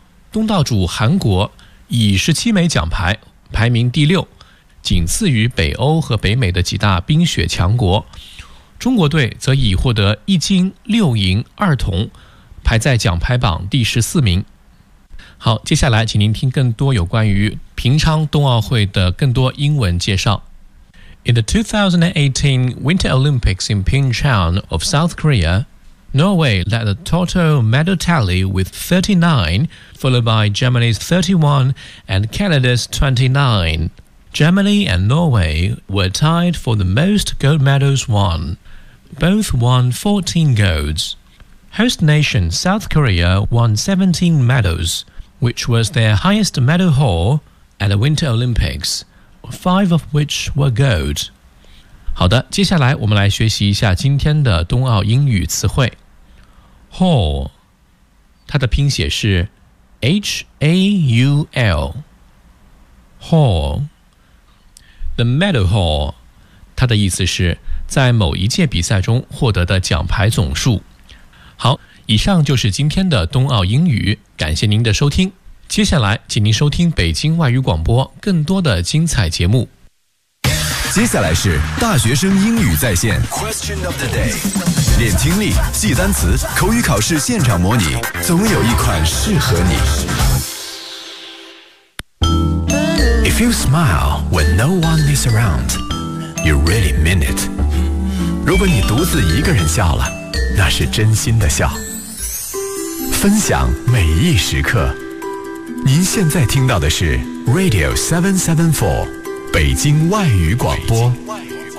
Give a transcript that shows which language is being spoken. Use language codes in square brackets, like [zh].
[zh] 东道主韩国以17枚奖牌排名第六，仅次于北欧和北美的几大冰雪强国。中国队则已获得1金、6银、2铜，排在奖牌榜第14名。好，接下来请您听更多有关于平昌冬奥会的更多英文介绍。 [en] In the 2018 Winter Olympics in Pyeongchang of South Korea, Norway led the total medal tally with 39, followed by Germany's 31 and Canada's 29. Germany and Norway were tied for the most gold medals won. Both won 14 golds. Host nation South Korea won 17 medals, which was their highest medal haul at the Winter Olympics. Five of which were gold. [zh] 好的，接下来我们来学习一下今天的冬奥英语词汇。 Haul， 它的拼写是 H-A-U-L. Haul. The medal haul， 它的意思是在某一届比赛中获得的奖牌总数。好，以上就是今天的冬奥英语，感谢您的收听。接下来请您收听北京外语广播更多的精彩节目。接下来是大学生英语在线 Question of the day， 练听力，记单词，口语考试现场模拟，总有一款适合你。 [en] If you smile when no one is around, you really mean it. [zh] 如果你独自一个人笑了，那是真心的笑。分享每一时刻，您现在听到的是 Radio 774，北京外语广播。北京外语广播。